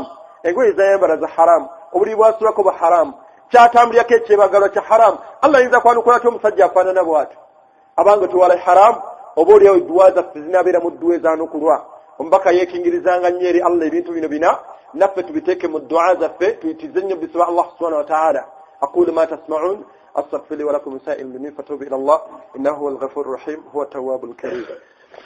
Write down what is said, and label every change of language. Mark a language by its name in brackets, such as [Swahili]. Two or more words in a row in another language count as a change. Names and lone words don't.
[Ganda] engoye zayambala za haramu obuli bwasulako bwa haramu kyatambulirako ekyebagalwa kya haramu Allah ayinza kwanukula ati omusajja afaanana bw'atyo abange tuwala haramu oba oliawo edduwa zaffe zinabeera mu dduwa ezaanukulwa omubaka yekingirizanga nnyo eri Allah ebintu bino bina naffe tubiteeke mu dduwa zaffe tuyitize nnyo bisaba Allah [Arabic] سبحانه وتعالى أقول ما تسمعون أستغفر لي ولكم سائر المؤمنين فتوبوا إلى الله إنه هو الغفور الرحيم هو التواب الكريم